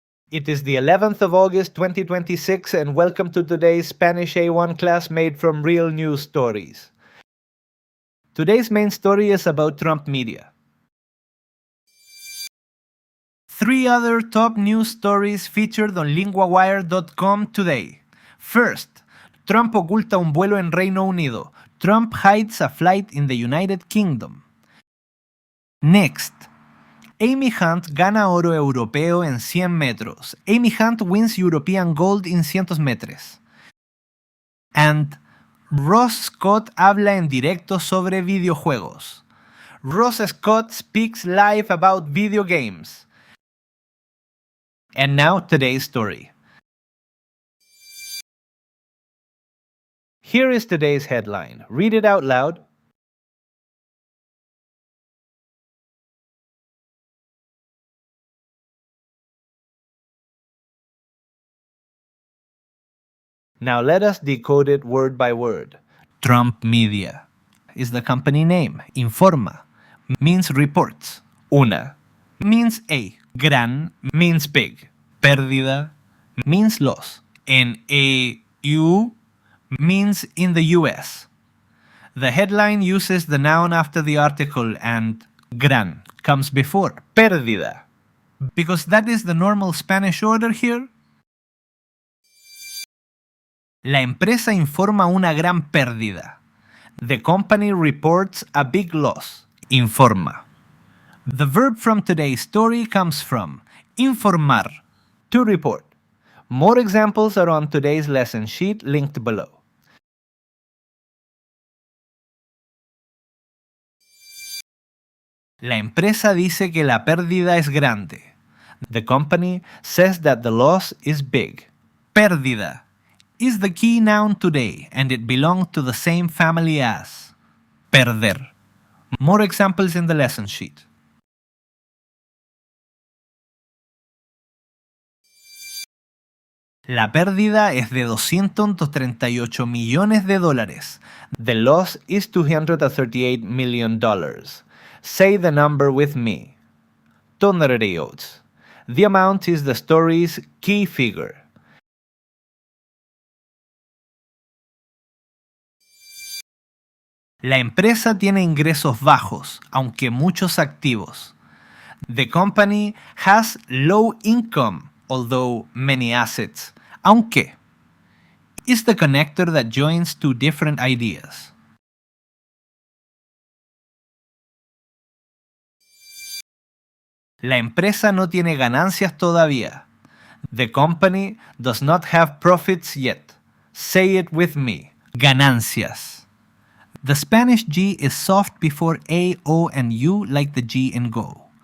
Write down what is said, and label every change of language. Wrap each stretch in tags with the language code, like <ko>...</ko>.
<en>It is the 11th of August 2026 and welcome to today's Spanish A1 class made from real news stories. Today's main story is about Trump Media. 3 other top news stories featured on LinguaWire.com today.</en> <es>First, Trump oculta un vuelo en Reino Unido.</es> <en>Trump hides a flight in the United Kingdom. Next,</en> <es>Amy Hunt gana oro europeo en 100 metros.</es> <en>Amy Hunt wins European gold in 100 metros.</en> <es>And Ross Scott habla en directo sobre videojuegos.</es> <en>Ross Scott speaks live about video games. And now today's story. Here is today's headline. Read it out loud. Now let us decode it word by word. Trump Media is the company name. Informa means reports. Una means a. Gran means big. Pérdida means loss. En EU means in the US. The headline uses the noun after the article and gran comes before. Pérdida. Because that is the normal Spanish order here.</en> <es>La empresa informa una gran pérdida.</es> <en>The company reports a big loss. Informa. The verb from today's story comes from informar, to report. More examples are on today's lesson sheet linked below.</en> <es>La empresa dice que la pérdida es grande.</es> <en>The company says that the loss is big. Pérdida is the key noun today and it belongs to the same family as perder. More examples in the lesson sheet.</en> <es>La pérdida es de $238 millones.</es> <en>The loss is $238 million. Say the number with me. 238. The amount is the story's key figure.</en> <es>La empresa tiene ingresos bajos, aunque muchos activos.</es> <en>The company has low income, although many assets. Aunque is the connector that joins two different ideas.</en> <es>La empresa no tiene ganancias todavía.</es> <en>The company does not have profits yet. Say it with me. Ganancias. The Spanish G is soft before A, O, and U like the G in go.</en>